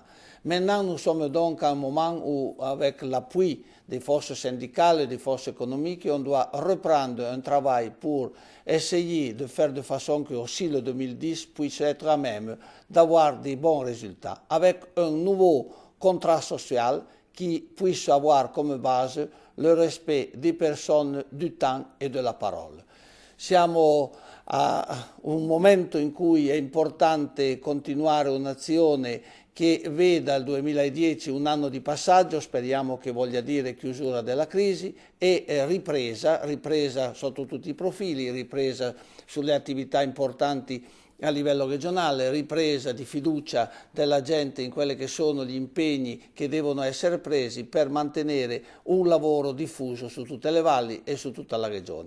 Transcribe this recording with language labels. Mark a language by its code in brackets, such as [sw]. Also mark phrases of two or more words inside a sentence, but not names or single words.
[fr] Maintenant, nous sommes donc à un moment où, avec l'appui des forces syndicales et des forces économiques, on doit reprendre un travail pour essayer de faire de façon que aussi le 2010 puisse être à même d'avoir des bons résultats, avec un nouveau contrat social qui puisse avoir comme base le respect des personnes, du temps [it] e della parola. Siamo a un momento in cui è importante continuare un'azione che veda il 2010 un anno di passaggio, speriamo che voglia dire chiusura della crisi e ripresa sotto tutti i profili, ripresa sulle attività importanti a livello regionale, ripresa di fiducia della gente in quelli che sono gli impegni che devono essere presi per mantenere un lavoro diffuso su tutte le valli e su tutta la regione.